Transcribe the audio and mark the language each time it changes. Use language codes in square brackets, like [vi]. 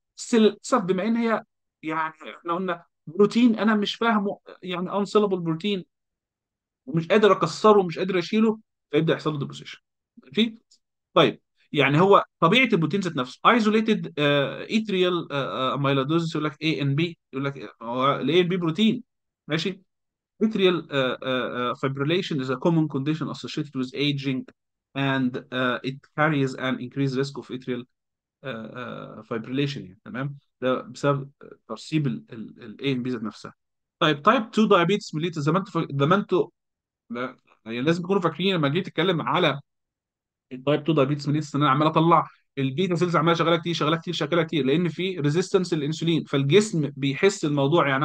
[ar] بس للاسف بما ان هي يعني احنا قلنا بروتين انا مش فاهمه يعني، انسلبل بروتين، ومش قادر اكسره ومش قادر اشيله، فيبدا يحصل له ديبوزيشن. ماشي. طيب، يعني هو طبيعه البروتين ذات نفسه ايزوليتد اتريال اميلودوزس، يقول لك اي ان بي، يقول لك هو الاي ان بي بروتين. ماشي. [en] Atrial fibrillation is a common condition associated with aging and it carries an increased risk of atrial fibrillation يعني. [ar] تمام. ده بسبب ترسيب الاي ام بي ذات نفسها. طيب، تايب 2 diabetes mellitus، زي ما انتوا يعني لازم تكونوا فاكرين لما جيت اتكلم على التايب 2 diabetes mellitus، ان انا عمال اطلع البيتا سيلز عماله شغاله كتير شغاله كتير شغاله كتير، لان في ريزيستنس للانسولين، فالجسم بيحس الموضوع يعني.